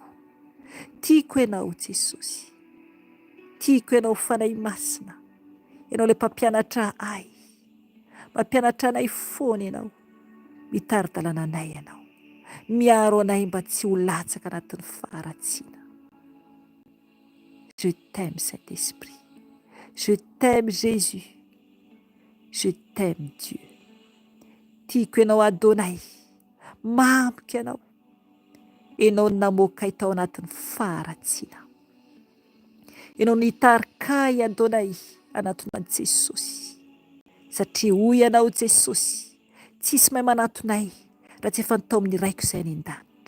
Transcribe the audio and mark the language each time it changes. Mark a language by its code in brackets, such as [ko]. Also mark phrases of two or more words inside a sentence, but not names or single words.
[mg] Tiako ianao Jesosy, tiako ianao fanahy masina, ianao ilay mpampianatra ahy, mampianatra anay foana ianao, mitari-dalàna anay ianao, miaro anay mba tsy ho latsaka anatin'ny faharatsiana. [fr] Je t'aime Saint-Esprit, je t'aime Jésus, je t'aime Dieu. [mg] Tiako ianao Adonay, mamika ianao, ianao no namoaka tao anatin'ny faharatsiana, ianao no nitarika Adonay anatonao Jesosy, satria hoy ianao Jesosy, tsisy mahay manatonay raha tsy efa nitao amin'ny raiko izay any an-danitra.